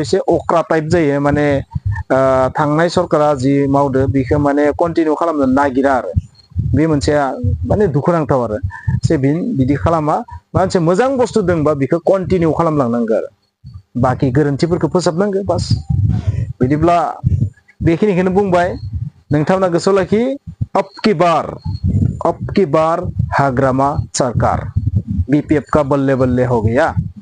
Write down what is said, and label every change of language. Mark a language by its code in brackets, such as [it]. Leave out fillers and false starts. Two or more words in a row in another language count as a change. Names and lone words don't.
[brx] एसे अख्रा [en] type जायो [brx] माने थांनाय सरकारा जि मावदो बेखौ माने कन्टिनिउ खालामनो नागिरा आरो बे मोनसेया माने दुखुनांथाव आरो जे बिदि खालामा मोनसे मोजां बुस्थु दंबा बेखौ कन्टिनिउ खालामलांनांगौ आरो बाखि गोरोन्थिफोरखौ फोसाबनांगौ बास बिदिब्ला बेखिनिखौनो बुंबाय नोंथांमोना गोसोआव लाखि [hi] अब की बार हाग्रामा सरकार बीपीएफ का बल्ले बल्ले हो गया